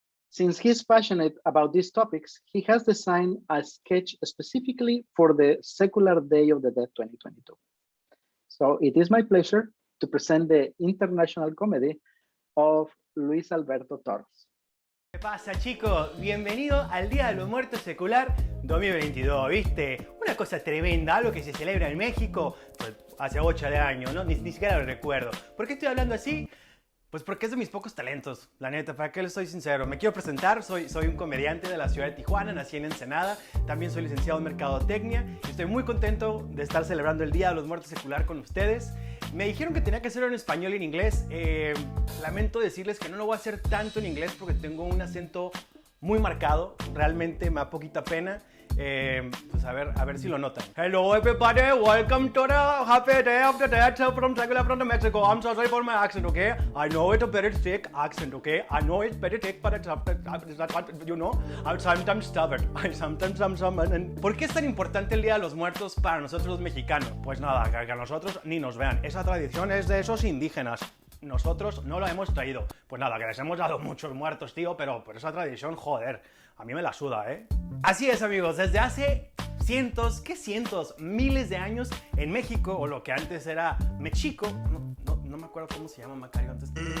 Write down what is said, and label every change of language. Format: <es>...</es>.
<en>Since he's passionate about these topics, he has designed a sketch specifically for the Secular Day of the Dead 2022. So it is my pleasure to present the international comedy of Luis Alberto Torres.</en> <es>¿Qué pasa, chicos? Bienvenido al Día de los Muertos Secular 2022, ¿viste? Una cosa tremenda, algo que se celebra en México pues, hace 8 años, ¿no? Ni siquiera lo recuerdo. ¿Por qué estoy hablando así? Pues porque es de mis pocos talentos, la neta, para que les soy sincero. Me quiero presentar, soy un comediante de la ciudad de Tijuana, nací en Ensenada, también soy licenciado en Mercadotecnia y estoy muy contento de estar celebrando el Día de los Muertos Secular con ustedes. Me dijeron que tenía que hacerlo en español y en inglés. Lamento decirles que no lo voy a hacer tanto en inglés porque tengo un acento muy marcado, realmente me da poquita pena. Pues a ver si lo notan.</es> <en>Hello everybody, welcome to the happy day of the dead from Secular from Mexico. I'm so sorry for my accent, okay? I know it's a very thick accent, okay? I know it's very thick, but it's you know, I'm sometimes stubborn.</en> <es>¿Por qué es tan importante el Día de los Muertos para nosotros los mexicanos? Pues nada, que a nosotros ni nos vean. Esa tradición es de esos indígenas. Nosotros no lo hemos traído. Pues nada, que les hemos dado muchos muertos, tío, pero por esa tradición, joder, a mí me la suda, ¿eh? Así es, amigos, desde hace cientos, miles de años en México, o lo que antes era Mexico, no me acuerdo cómo se llama Macario antes.</es>